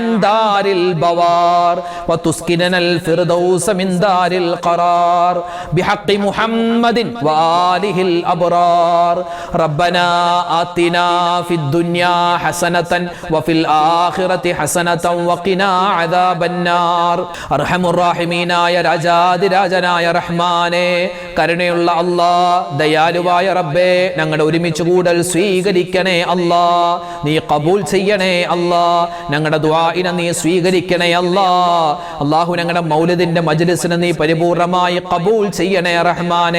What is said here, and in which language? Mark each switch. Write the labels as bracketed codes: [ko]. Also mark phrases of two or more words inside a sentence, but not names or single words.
[ar] دار البوار وتسكننا الفردوس من دار القرار بحق محمد وآله الأبرار ربنا آتنا في الدنيا حسنة وفي الآخرة حسنة وقنا عذاب النار أرحم الراحمين يا [ml] രാജാതിരാജനായ റഹ്മാനെ, കരുണയുള്ള അല്ലാഹ്, ദയാലുവായ റബ്ബേ, ഞങ്ങളുടെ ഒരുമിച്ച് കൂടൽ സ്വീകരിക്കണേ അല്ലാഹ്, നീ ഖബൂൽ ചെയ്യണേ അല്ലാഹ്, ഞങ്ങളുടെ ദുആഇനെ നീ സ്വീകരിക്കണേ അല്ലാഹ്. അല്ലാഹു ഞങ്ങളുടെ മൗലിദിന്റെ മജ്ലിസിനെ നീ പരിപൂർണമായി ഖബൂൽ ചെയ്യണേ റഹ്മാനെ.